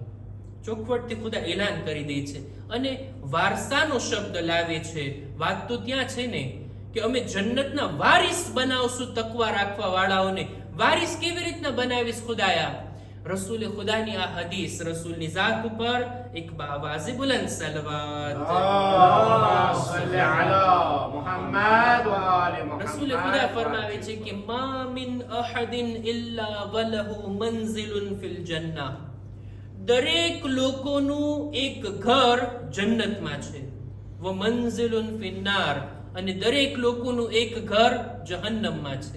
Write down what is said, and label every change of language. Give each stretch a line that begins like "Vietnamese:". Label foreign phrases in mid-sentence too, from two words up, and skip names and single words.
Gujarati: ચોખવટથી ખુદા એલાન કરી દે છે અને વારસાનો શબ્દ લાવે છે. વાત તો ત્યાં છે ને કે અમે જન્નતના વારિસ બનાવશું તકવા રાખવા વાળાઓને. વારિસ કેવી રીતના બનાવીશ ખુદાયા? રસૂલ ખુદાની આ હદીસ, રસૂલની ઝાત ઉપર એક બાવાઝે બુલંદ સલવાત.
Arabic: اللهم صل على محمد وآل محمد.
Gujarati: રસૂલ ખુદા ફરમાવે છે કે
Arabic: ما من أحد إلا وله منزل في الجنة.
Gujarati: દરેક લોકોનું એક ઘર જન્નતમાં છે.
Arabic: ومنزل في النار,
Gujarati: અને દરેક લોકોનું એક ઘર જહન્નમમાં છે.